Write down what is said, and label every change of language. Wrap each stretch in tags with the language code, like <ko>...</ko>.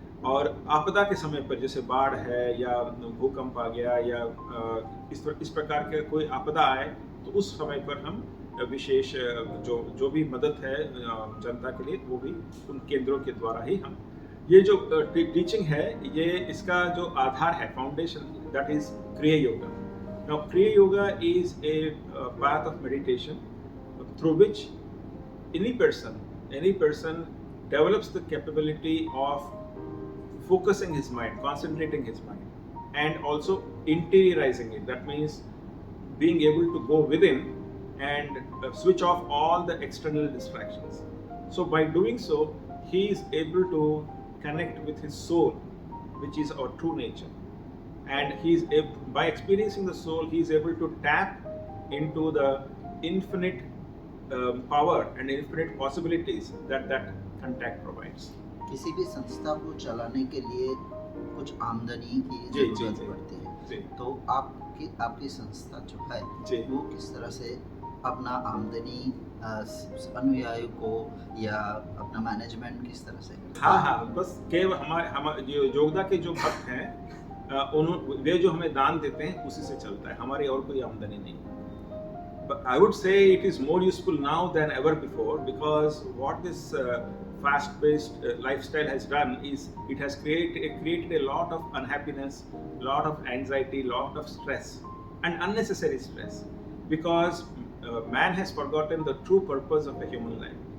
<hi>और आपदा के समय पर जैसे बाढ़ है या भूकंप आ गया या इस प्रकार के कोई आपदा आए तो उस समय पर हम विशेष जो भी मदद है जनता के लिए वो भी उन केंद्रों के द्वारा ही हम ये जो टीचिंग है ये इसका जो आधार है, फाउंडेशन,</hi> <en>That is Kriya Yoga. Now Kriya Yoga is a path of meditation through which any person develops the capability of focusing his mind, concentrating his mind and also interiorizing it. That means being able to go within and switch off all the external distractions. So by doing so, he is able to connect with his soul, which is our true nature. And by experiencing the soul, he is able to tap into the infinite power and infinite possibilities that contact provides.</en> <hi>किसी भी संस्था को चलाने के लिए कुछ आमदनी की जरूरत पड़ती है, तो आपकी संस्था जो है वो किस तरह से अपना आमदनी अनुयायी को या अपना मैनेजमेंट किस तरह से? हाँ, बस केवल हमारे जो योगदा के जो भक्त हैं, वे जो हमें दान देते हैं उसी से चलता है, हमारी और कोई आमदनी नहीं।</hi> <en>But I would say it is more useful now than ever before, because what this fast-paced lifestyle has done is it has created a lot of unhappiness, lot of anxiety, lot of stress, and unnecessary stress, because man has forgotten the true purpose of a human life.</en>